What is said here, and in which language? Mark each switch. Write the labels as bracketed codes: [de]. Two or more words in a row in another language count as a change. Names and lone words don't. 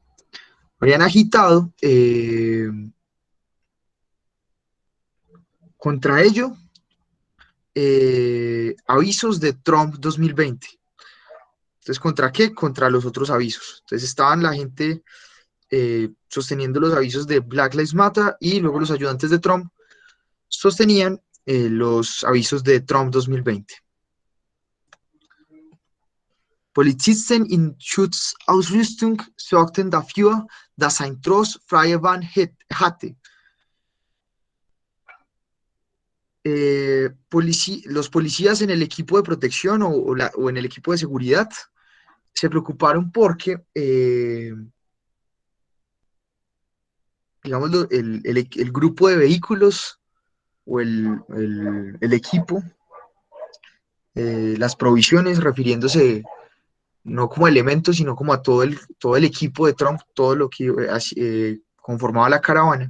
[es] Habrían agitado contra ello avisos de Trump 2020. Entonces, ¿contra qué? Contra los otros avisos. Entonces estaban la gente sosteniendo los avisos de Black Lives Matter y luego los ayudantes de Trump sostenían los avisos de Trump 2020. [de] Polizisten in Schutzausrüstung sorgten dafür, dass ein Tross freie Bahn hatte. [es] Los policías en el equipo de protección o en el equipo de seguridad se preocuparon porque, digamos, el grupo de vehículos o el equipo, las provisiones, refiriéndose no como elementos, sino como a todo el equipo de Trump, todo lo que conformaba la caravana.